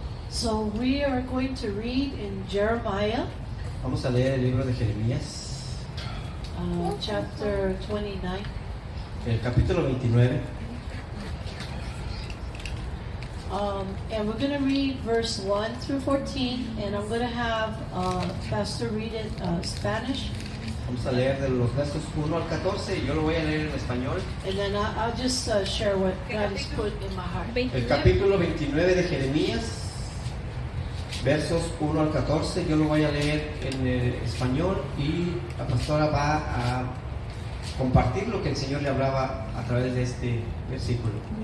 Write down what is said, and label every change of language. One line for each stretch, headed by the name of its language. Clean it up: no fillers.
English: So we are going to read in Jeremiah.
Spanish: Vamos a leer el libro de Jeremías,
English: chapter 29.
Spanish: el capítulo 29.
English: And we're going to read verse 1 through 14, and I'm going to have Pastor read it Spanish.
Spanish: Vamos a leer de los versos 1 al 14 y yo lo voy a leer en español.
English: And then I'll just share what God has put in my heart.
Spanish: El capítulo 29 de Jeremías, versos 1 al 14, yo lo voy a leer en español y la pastora va a compartir lo que el Señor le hablaba a través de este versículo.